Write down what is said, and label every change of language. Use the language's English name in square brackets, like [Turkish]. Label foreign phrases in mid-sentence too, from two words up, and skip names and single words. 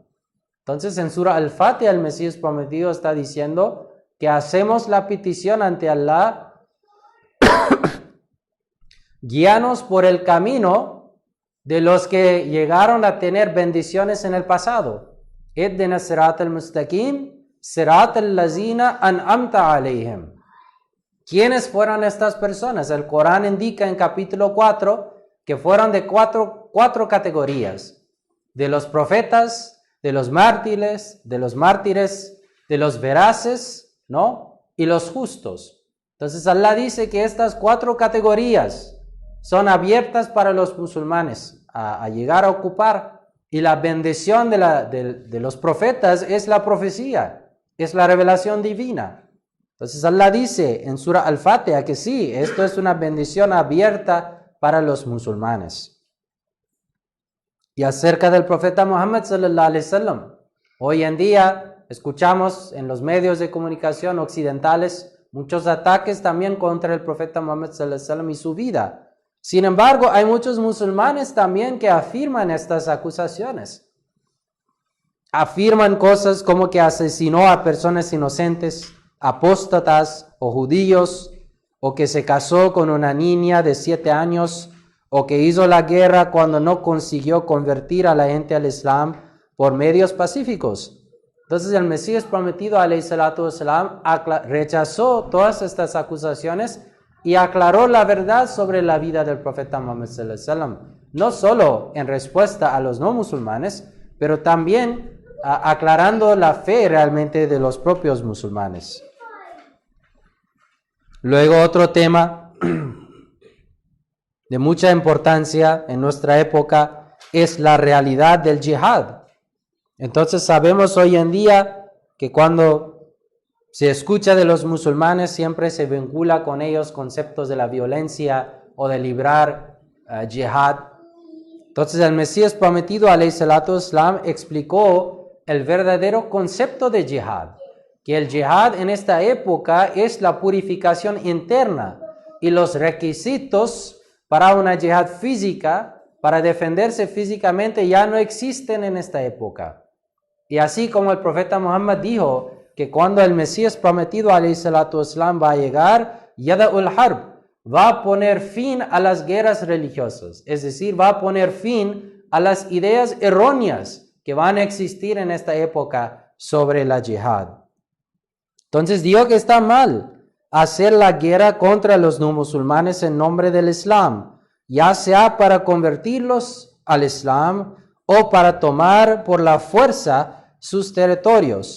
[Spanish] Entonces en Sura Al-Fatiha el Mesías prometido está diciendo que hacemos la petición ante Allah: guíanos por el camino de los que llegaron a tener bendiciones en el pasado. [Arabic] اهدنا الصراط المستقيم، صراط الذين أنعمت عليهم. [Spanish] ¿Quiénes fueron estas personas? El Corán indica en capítulo 4 que fueron de cuatro categorías: de los profetas, de los mártires, de los veraces, ¿no? Y los justos. Entonces Allah dice que estas 4 categorías son abiertas para los musulmanes a llegar a ocupar, y la bendición de los profetas es la profecía, es la revelación divina. Entonces Allah dice en Sura Al-Fatiha que sí, esto es una bendición abierta para los musulmanes. Y acerca del profeta Muhammad [Arabic] صلى الله عليه وسلم, [Spanish] hoy en día escuchamos en los medios de comunicación occidentales muchos ataques también contra el profeta Muhammad [Arabic] صلى الله عليه وسلم [Spanish] y su vida. Sin embargo, hay muchos musulmanes también que afirman estas acusaciones. Afirman cosas como que asesinó a personas inocentes, apóstatas o judíos, o que se casó con una niña de 7 años, o que hizo la guerra cuando no consiguió convertir a la gente al Islam por medios pacíficos. Entonces el Mesías prometido [Arabic] عليه الصلاة والسلام [Spanish] rechazó todas estas acusaciones y aclaró la verdad sobre la vida del profeta Muhammad [Arabic] صلى الله عليه وسلم, [Spanish] no solo en respuesta a los no musulmanes, pero también aclarando la fe realmente de los propios musulmanes. Luego otro tema de mucha importancia en nuestra época es la realidad del jihad. Entonces sabemos hoy en día que cuando se escucha de los musulmanes siempre se vincula con ellos conceptos de la violencia o de librar jihad. Entonces el Mesías prometido [Arabic] عليه الصلاة والسلام [Spanish] explicó el verdadero concepto de jihad, que el jihad en esta época es la purificación interna y los requisitos para una jihad física, para defenderse físicamente, ya no existen en esta época. Y así como el profeta Muhammad dijo que cuando el Mesías prometido [Arabic] عليه الصلاة والسلام [Spanish] va a llegar, [Arabic] يضع الحرب, [Spanish] va a poner fin a las guerras religiosas, es decir, va a poner fin a las ideas erróneas que van a existir en esta época sobre la jihad. Entonces dijo que está mal hacer la guerra contra los no musulmanes en nombre del Islam, ya sea para convertirlos al Islam o para tomar por la fuerza sus territorios.